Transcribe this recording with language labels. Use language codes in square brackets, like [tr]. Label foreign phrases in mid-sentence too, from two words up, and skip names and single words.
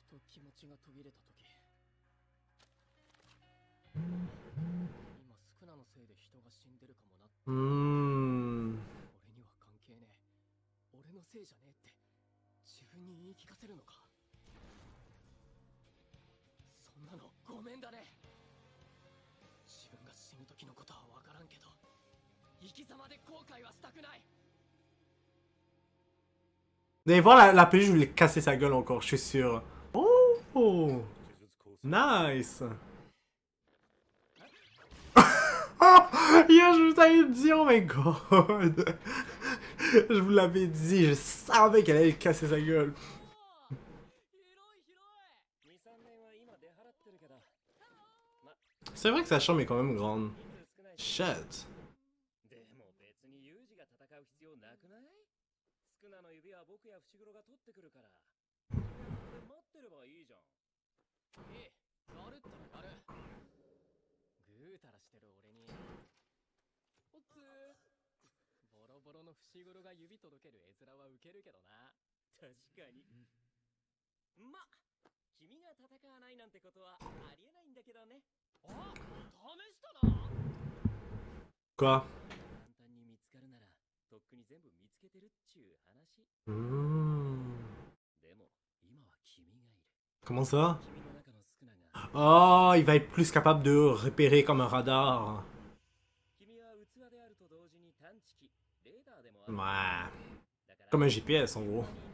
[ja] 気持ちが途切れた時、今スクナのせいで人が死んでるかもなって、俺には関係ねえ、俺のせいじゃねえって自分に言い聞かせるのか。そんなのごめんだね。自分が死ぬ時のことは分からんけど、生き様で後悔はしたくない。 [fr] Vous allez voir la peluche, je voulais casser sa gueule encore, je suis sûr. [en] Oh! Nice! [fr] Yo, je vous avais dit, [en] oh my god! [fr] Je vous l'avais dit, je savais qu'elle allait casser sa gueule. C'est vrai que sa chambre est quand même grande. Shit. [ja] 僕や伏黒が取ってくるから待ってればいいじゃん。ええ、やるったらやる。ぐうたらしてる俺におっつー、ボロボロの伏黒が指届ける絵面はウケるけどな。確かに。ま、君が戦わないなんてことはありえないんだけどね。あ、試したな。 [fr] Quoi? [ja] 簡単に見つかるならとっくに全部見つけてるっちゅう話。 [fr] Comment ça? Oh, il va être plus capable de repérer comme un radar. Ouais. Comme un GPS en gros.